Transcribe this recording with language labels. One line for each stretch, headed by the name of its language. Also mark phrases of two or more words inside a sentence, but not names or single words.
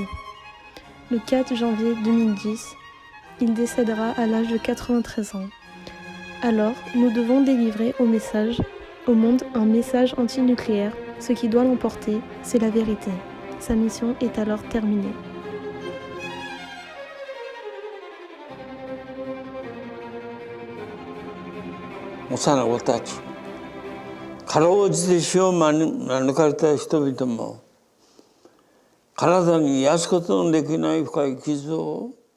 French: Le 4 janvier 2010, il décédera à l'âge de 93 ans. Alors, nous devons délivrer au monde un message antinucléaire. Ce qui doit l'emporter, c'est la vérité. Sa mission est alors terminée.
Japanese: 幼子たち、かろうじて死を免れた人々も、体に癒すことのできない深い傷を、